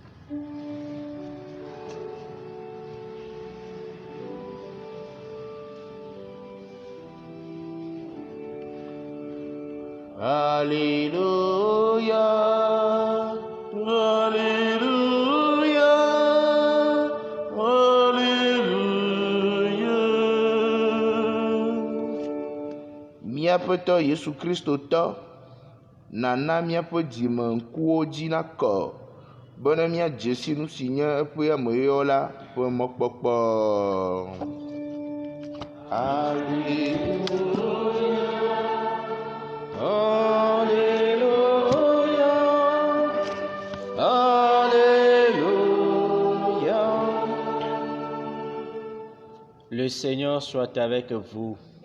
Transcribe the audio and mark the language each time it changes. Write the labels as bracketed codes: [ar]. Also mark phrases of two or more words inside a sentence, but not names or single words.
[ee] Alléluia, Alléluia, Alléluia. Míaƒe Tɔ Yesu Kristo tɔ, nana míaƒe dzime ŋkuwo dzi nakɔ, bena míadze si nu si nye eƒe ameyɔyɔ la ƒe mɔkpɔkpɔ. Alléluia. Alléluia, Alléluia. [fr] Le Seigneur soit avec vous.